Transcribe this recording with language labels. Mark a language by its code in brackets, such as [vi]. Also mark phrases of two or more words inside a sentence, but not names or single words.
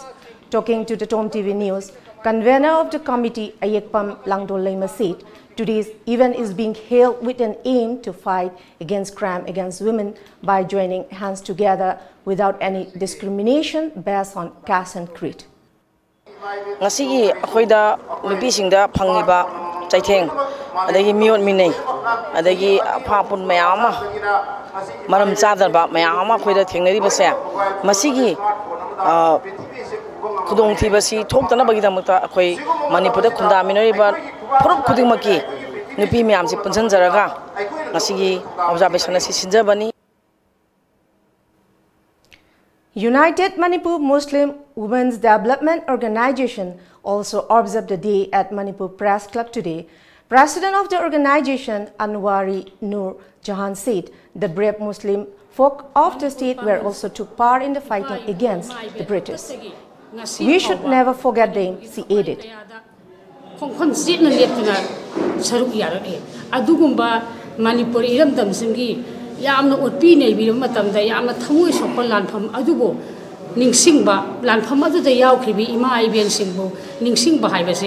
[en] Talking to the Tom TV News, convener of the committee, Ayekpam Langdolema, said today's event is being held with an aim to fight against crime against women by joining hands together without any discrimination based on caste and creed. [mni] Ngasi akoida nupi singda phangiba chaitheng adagi miot minei adagi phapun mayama maram chadarba mayama khoida thengnari base masigi khudong thibasi thoktana bagi damata akhoi manipurda khunda minoriba phurup khudingmaki nupi myamsi punsan jaraga ngasigi observation asi sinjabani. [en] United Manipur Muslim Women's Development Organization also observed the day at Manipur Press Club today. President of the organization, Anwari Nur Jahan, said the brave Muslim folk of the state were also took part in the fighting against the British. We should never forget them, she added. [mni] Yamna utpi nei bi matam da yamna thamoi sokpa lanpham adubo ningsingba lanpham adu da yaw khibi ima iben singbo ningsingba haibase